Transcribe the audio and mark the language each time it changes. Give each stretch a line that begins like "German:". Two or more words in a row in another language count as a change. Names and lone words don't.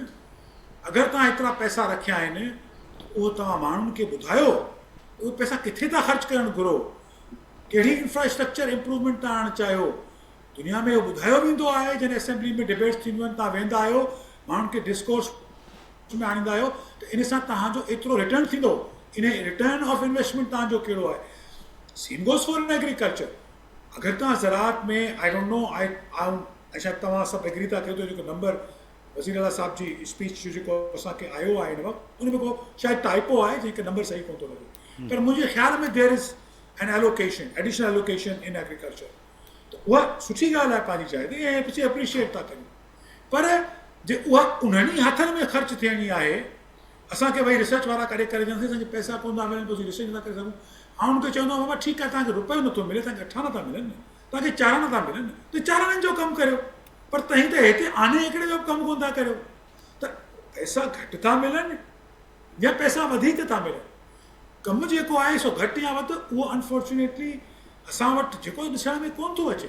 Sindhi: अगरि तव्हां एतिरा पैसा रखिया आहिनि उहो तव्हां माण्हुनि खे ॿुधायो उहे पैसा किथे था ख़र्चु करणु घुरो, कहिड़ी
English: infrastructure improvement
Sindhi: था आणणु चाहियो। दुनिया में इहो ॿुधायो वेंदो आहे, जॾहिं असेंबली में डिबेट्स थींदियूं आहिनि, तव्हां वेंदा आहियो, माण्हुनि खे डिस्कोर्स में आणींदा आहियो, त इन सां तव्हांजो एतिरो रिटर्न थींदो। इन
English: return of investment
Sindhi: तव्हांजो कहिड़ो आहे।
English: same goes for in agriculture.
Sindhi: अगरि तव्हां ज़राअत में
English: I don't know,
Sindhi: आई ऐं शायदि तव्हां सभु एग्री था कयो त जेको नंबर वज़ीर आला साहिब जी स्पीच जो जेको असांखे आयो आहे हिन वक़्तु उन में को शायदि टाइपो आहे जंहिंखे नंबर सही कोन थो लॻे, पर मुंहिंजे ख़्याल में
English: there is an allocation, additional allocation in agriculture.
Sindhi: त उहा सुठी ॻाल्हि आहे पंहिंजी जाइ ते ऐं पिछे अप्रिशिएट था कयूं, पर जे उहा उन्हनि ई हथनि में ख़र्चु थियणी आहे, असांखे भई रिसर्च वारा करे करे ॾियनि असांखे पैसा कोन था मिलनि, पोइ रिसर्च नथा करे सघूं। ऐं उनखे चवंदो आहे बाबा ठीकु आहे, तव्हांखे रुपयो नथो मिले, तव्हांखे अठा नथा मिलनि, तव्हांखे चारा नथा मिलनि, त चाराणनि जो कमु करियो, पर तव्हीं त हिते आने हिकिड़े जो कमु कोन था करियो, त पैसा घटि था मिलनि या पैसा वधीक था मिलनि, कमु जेको आहे सो घटि या वधि उहो अनफॉर्चुनेटली असां वटि जेको ॾिसण में कोन थो अचे।